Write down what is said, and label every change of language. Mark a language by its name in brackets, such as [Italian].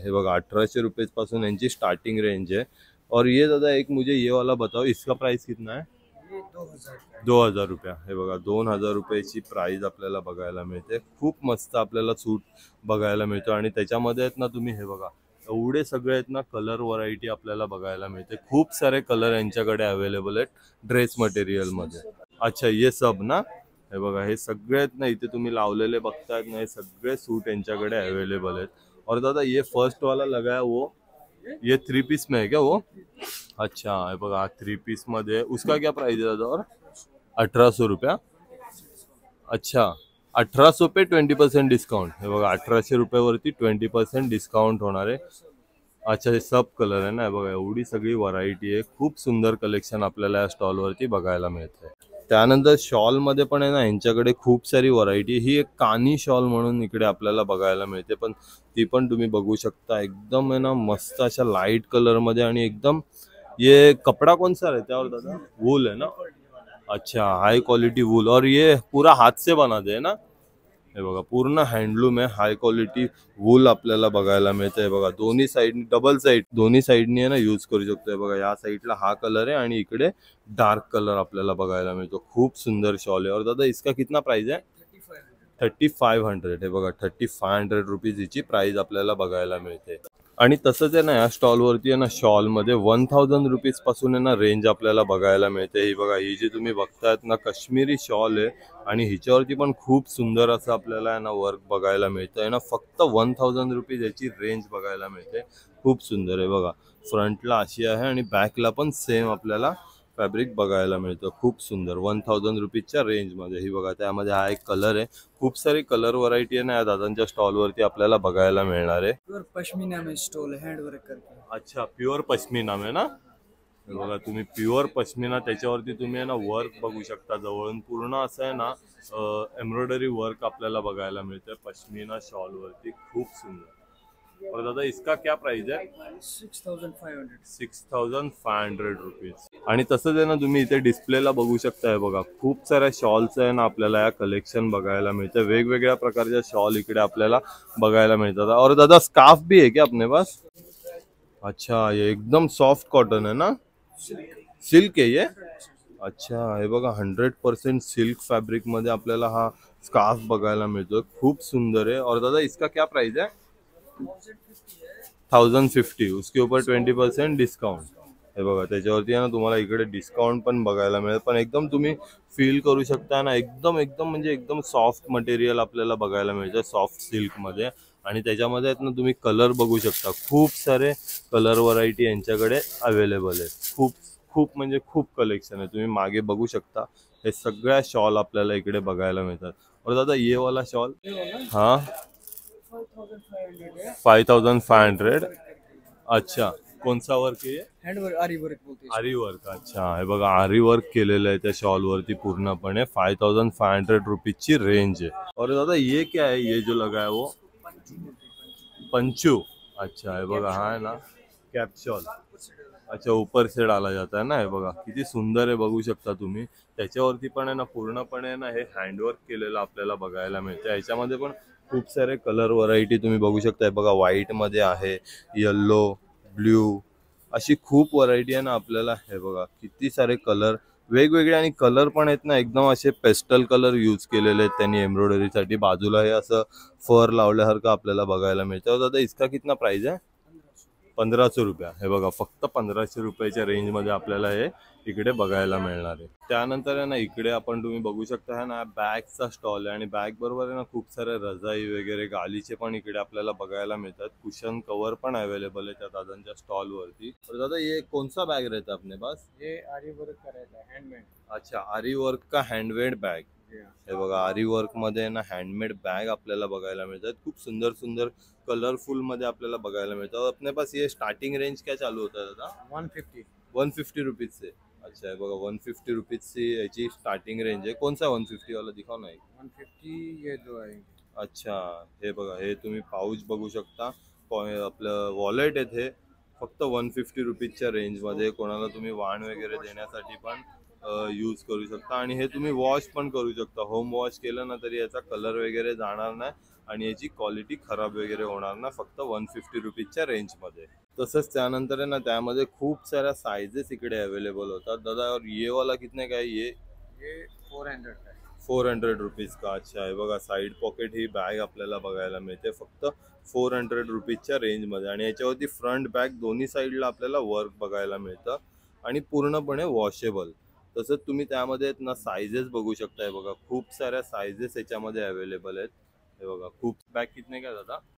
[Marathi] हे बघा 1800 रुपये पासून यांची स्टार्टिंग रेंज आहे. [Hindi] और ये दादा एक मुझे ये वाला बताओ, इसका प्राइस कितना है? 2000 रुपया. [Marathi] हे बघा 2000 रुपयाची प्राइस आपल्याला बघायला मिळते. खूप मस्त आपल्याला सूट बघायला मिळतो आणि त्याच्यामध्ये आहेत ना तुम्ही हे बघा एवढे सगळे आहेत ना कलर व्हरायटी आपल्याला बघायला मिळते. खूप सारे कलर यांच्याकडे अवेलेबल आहेत ड्रेस मटेरियल मध्ये. [Hindi] अच्छा ये सब ना, [Marathi] हे बघा हे सगळे आहेत ना इथे तुम्ही लावलेले बघतायत ना, हे सगळे सूट यांच्याकडे अवेलेबल आहेत. [Hindi] और दादा ये फर्स्ट वाला लगा है वो, ये 3 पीस में है क्या वो? [Marathi] अच्छा हे बघा 3 पीस मध्ये, [Hindi] उसका क्या प्राइस है दादा? और 1800 रुपया. अच्छा 1800 पे 20% डिस्काउंट. [Marathi] हे बघा 1800 रुपयावरती 20% डिस्काउंट होणार आहे. अच्छा हे सब कलर आहे ना, हे बघा एवढी सगळी व्हरायटी आहे. खूप सुंदर कलेक्शन आपल्याला या स्टॉलवरती बघायला मिळतंय. त्यानंतर शॉल मध्ये पण आहे ना यांच्याकडे खूप सारी व्हरायटी. ही एक कानी शॉल म्हणून इकडे आपल्याला बघायला मिळते, पण ती पण तुम्ही बघू शकता. एकदम आहे ना मस्त अशा लाईट कलर मध्ये आणि एकदम [Hindi] ये कपड़ा कौन सा रहता है और दादा? वूल है ना. अच्छा हाई क्वालिटी वूल, और ये पूरा हाथ से बनाते हैं ना. [Marathi] हे बघा पूर्ण हँडलूम आहे, हाय क्वालिटी वूल आपल्याला बघायला मिळते. बघा दोन्ही साईड डबल साईड दोन्ही साईडनी आहे ना यूज करू शकतोय. बघा या साईडला हा कलर आहे आणि इकडे डार्क कलर आपल्याला बघायला मिळतो. खूप सुंदर शॉल आहे. [Hindi] और दादा इसका कितना प्राइस है? 3500. [Marathi] हे बघा 3500 रुपीज हिची प्राइस आपल्याला बघायला मिळते. आणि तसंच आहे ना या स्टॉलवरती आहे ना शॉलमध्ये 1000 रुपीज पासून आहे ना रेंज आपल्याला बघायला मिळते. ही बघा ही जी तुम्ही बघतायत ना काश्मीरी शॉल आहे आणि हिच्यावरती पण खूप सुंदर असं आपल्याला आहे ना वर्क बघायला मिळतं आहे ना. फक्त 1000 रुपीज याची रेंज बघायला मिळते. खूप सुंदर आहे बघा, फ्रंटला अशी आहे आणि बॅकला पण सेम आपल्याला फॅब्रिक बघायला मिळतं. खूप सुंदर 1000 रुपीजच्या रेंजमध्ये. ही बघा त्यामध्ये हा एक कलर आहे. खूप सारी कलर व्हरायटी आहे ना या दादांच्या स्टॉलवरती आपल्याला बघायला मिळणार आहे. [Hindi] प्योर पश्मीना में स्टोल हैंड वर्क करके. अच्छा प्युअर पश्मीना में ना. [Marathi] हे बघा तुम्ही प्युअर पश्मीना, त्याच्यावरती तुम्ही आहे ना वर्क बघू शकता. जवळून पूर्ण असं आहे ना एम्ब्रॉयडरी वर्क आपल्याला बघायला मिळतं पश्मीना शॉल वरती. खूप सुंदर. [Hindi] और दादा इसका क्या प्राइस है? 6500 रुपीज. [Marathi] आणि तसंच आहे ना तुम्ही इथे डिस्प्लेला बघू शकताय बघा खूप साऱ्या शॉल्स आहे ना आपल्याला या कलेक्शन बघायला मिळतं. वेगवेगळ्या प्रकारच्या शॉल इकडे आपल्याला बघायला मिळतात. [Hindi] और दादा स्कार्फ भी है क्या अपने पास? अच्छा ये एकदम सॉफ्ट कॉटन है ना, सिल्क है ये. [Marathi] अच्छा हे बघा 100% सिल्क फॅब्रिक मध्ये आपल्याला हा स्कार्फ बघायला मिळतो. खूप सुंदर आहे. [Hindi] और दादा इसका क्या प्राइस है? 1050. उसके ऊपर 20% डिस्काउंट. [Marathi] हे बघा त्याच्यावरती आहे ना तुम्हाला इकडे डिस्काउंट पण बघायला मिळेल. पण एकदम तुम्ही फील करू शकता ना एकदम एकदम म्हणजे एकदम सॉफ्ट मटेरियल आपल्याला बघायला मिळतं सॉफ्ट सिल्क मध्ये. आणि त्याच्यामध्ये आहेत ना तुम्ही कलर बघू शकता. खूप सारे कलर व्हरायटी यांच्याकडे अवेलेबल आहे. खूप खूप म्हणजे खूप कलेक्शन आहे. तुम्ही मागे बघू शकता हे सगळ्या शॉल आपल्याला इकडे बघायला मिळतात. [Hindi] और दादा ये वाला शॉल हाँ 5500. अच्छा कौन सा वर्क आहे? हैंड वर्क आरी वर्क बोलते हैं. आरी वर्क. [Marathi] अच्छा हे बघा आरी वर्क केलेलं आहे त्या शॉल वरती पूर्णपणे. 5500 रुपीजची रेंज आहे. [Hindi] और दादा ये क्या है, ये जो लगा है वो पंचू. [Marathi] अच्छा हे बघा हा आहे ना कॅप शॉल. [Hindi] अच्छा ऊपर से डाला जाता है ना. [Marathi] हे बघा किती सुंदर आहे बघू शकता तुम्ही. त्याच्यावरती पण आहे ना पूर्णपणे ना हे हँडवर्क केलेलं आपल्याला बघायला मिळतं. याच्यामध्ये पण खूप सारे कलर व्हरायटी तुम्ही बघू शकता. बघा व्हाईट मध्ये आहे, येल्लो, ब्ल्यू, अशी खूप व्हरायटी आहे ना आपल्याला. हे बघा किती सारे कलर वेगवेगळे आणि कलर पण आहेत ना एकदम असे पेस्टल कलर यूज केलेले आहेत त्यांनी एम्ब्रॉयडरीसाठी. बाजूला हे असं फर लावल्यासारखं आपल्याला बघायला मिळतं. [Hindi] दादा इसका कितना प्राइस [Marathi] आहे? 1500 रुपया. हे बघा फक्त 1500 रुपयाच्या रेंजमध्ये आपल्याला हे इकडे बघायला मिळणार आहे. त्यानंतर आहे ना इकडे आपण तुम्ही बघू शकता है ना बॅगचा स्टॉल आहे आणि बॅग बरोबर आहे ना खूप सारे रजाई वगैरे गालीचे पण इकडे आपल्याला बघायला मिळतात. कुशन कवर पण अवेलेबल आहे त्या दादांच्या स्टॉल वरती. [Hindi] तर दादा ये कौन सा बैग रहता है अपने पास? ये आरी वर्क का रहता है हैंडमेड. अच्छा आरी वर्क का हँडमेड बॅग. [Marathi] हे बघा आरी वर्क मध्ये ना हँडमेड बॅग आपल्याला बघायला मिळतात. खूप सुंदर सुंदर कलरफुल मध्ये आपल्याला बघायला मिळतात. [Hindi] अपने पास ये स्टार्टिंग रेंज क्या चालू होता है दादा? 150 रुपीज से. [Marathi] अच्छा है बघा 150 रुपीज से याची स्टार्टिंग रेंज आहे. [Hindi] कौन सा 150 वाला दिखाओ ना एक. 150 ये जो है [Marathi] अच्छा, हे बघा, हे तुम्ही पाऊच बघू शकता. आपलं वॉलेट आहे, ते फक्त 150 रुपीजच्या रेंजमध्ये. कोणाला तुम्ही वाण वगैरे देण्यासाठी पण यूज करू शकता. आणि हे तुम्ही वॉश पण करू शकता. होम वॉश केलं ना तरी याचा कलर वगैरे जाणार नाही आणि याची क्वालिटी खराब वगैरे होणार ना, फक्त 150 रुपीजच्या रेंजमध्ये. तसंच त्यानंतर आहे ना, त्यामध्ये खूप साऱ्या साइजेस इकडे अवेलेबल होतात. [Hindi] दादा, और ये वाला कितने का है ये 400 का है. 400 रुपीज का. [Marathi] अच्छा, हे बघा, साईड पॉकेट ही बॅग आपल्याला बघायला मिळते फक्त 400 रुपीजच्या रेंजमध्ये. आणि याच्यावरती फ्रंट बॅक दोन्ही साईडला आपल्याला वर्क बघायला मिळतं आणि पूर्णपणे वॉशेबल. तसंच तुम्ही त्यामध्ये आहेत ना सायझेस बघू शकताय. बघा, खूप साऱ्या सायझेस याच्यामध्ये अवेलेबल आहेत. हे बघा, खूप. [Hindi] बॅग कितने का दादा?